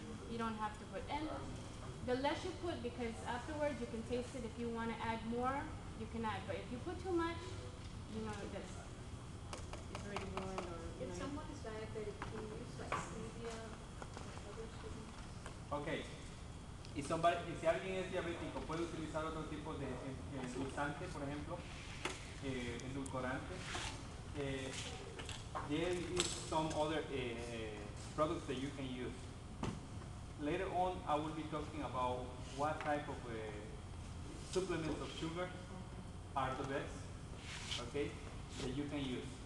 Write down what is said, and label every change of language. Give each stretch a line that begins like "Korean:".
English: You don't have to put, and the less you put, because afterwards you can taste it. If you want to add more, you can add. But if you put too much, it's already ruined. If someone is diabetic, can you use like stevia or other sweeteners? Ok.
Spanish: Y si alguien es diabético, puede utilizar otro tipo de endulzante, por ejemplo, endulcorante.
English: There is some other products that you can use. Later on, I will be talking about what type of supplements of sugar are the best, okay, that you can use.